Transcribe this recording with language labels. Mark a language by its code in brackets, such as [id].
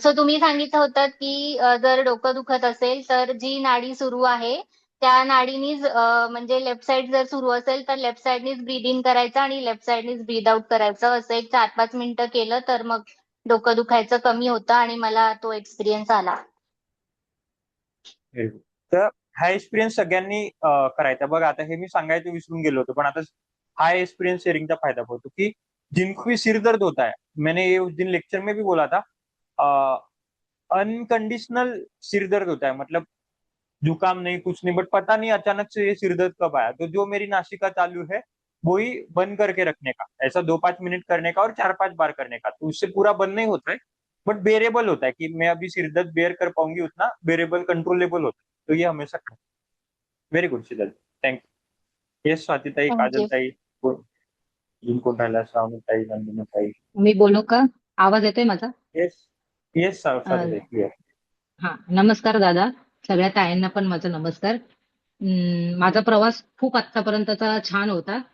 [mr] So तुम्ही सांगितलं होतं की जर डोकं दुखत असेल तर जी नाडी सुरू आहे त्या नाडीनीच, म्हणजे लेफ्ट साइड जर सुरू असेल तर लेफ्ट साइडनीच ब्रीद इन करायचं आणि लेफ्ट साइडनीच ब्रीद आउट करायचं. असं एक 4-5 मिनिटं केलं तर मग डोकं दुखायचं कमी होतं आणि मला तो एक्सपिरियन्स आला. Very good. तर हा एक्सपिरियन्स सगळ्यांनी करायचा. बघा आता हे मी सांगायचं विसरून गेलो होतो, पण आता [hi] हा एक्सपीरियंस शेयरिंग का फायदा होतो कि जिनको भी सिर दर्द होता है, मैंने ये उस दिन लेक्चर में भी बोला था, अनकंडीशनल सिर दर्द होता है, मतलब जुकाम नहीं, कुछ नहीं, बट पता नहीं अचानक से ये सिर दर्द कब आया। तो जो मेरी नासिका चालू है वही बंद करके रखने का, ऐसा 2-5 मिनट करने का और 4-5 बार करने का, तो उससे पूरा बंद नहीं होता है बट बेरेबल होता है कि मैं अभी सिर दर्द बेयर कर पाऊंगी उतना, बेरेबल कंट्रोलेबल होता है, तो ये हमेशा करें। [mr] Very good Sheetal, thank you. Yes स्वातीताई, थँक्यू. काजलताई, कोण कोण राहिला, श्रावणीताई, नंदिनीताई. मी बोलू का? आवाज येतोय माझा? येस येस अं, स्वातीताई, क्लिअर. हा, नमस्कार दादा. सगळ्या ताईंना पण माझा नमस्कार. माझा प्रवास खूप आतापर्यंतचा छान होता.